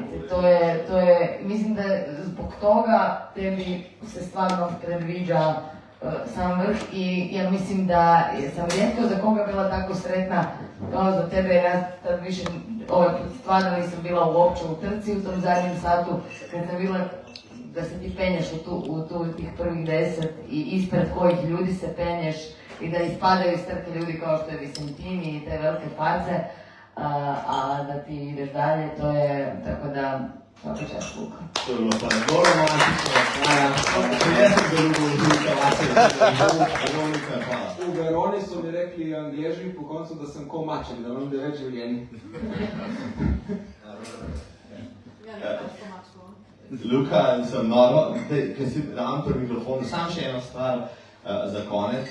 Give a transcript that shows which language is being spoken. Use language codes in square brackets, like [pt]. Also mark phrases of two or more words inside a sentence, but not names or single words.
[hr] To je, mislim da zbog toga tebi se stvarno predviđa sam vrh i ja mislim da sam rijetko za koga bila tako sretna kao za tebe, ja tad više stvarno nisam bila uopće u trci u tom zadnjem satu kad sam bila da se ti penješ u tih prvih 10 i ispred kojih ljudi se penješ i da ispadaju iz trke ljudi kao što je Vicentini i te velike face. a da ti ideš dalje, to je, tako da, svaka čast, Luka. [sl] To je bilo pa zelo romantično. Jaz sem zelo Luka, Veronika, hvala. V Veroni so mi rekli Angleži po koncu, da sem ko maček, da imam 9 življenj. Luka, sem noro, ker si dam prvi mikrofon, sam še eno stvar za konec.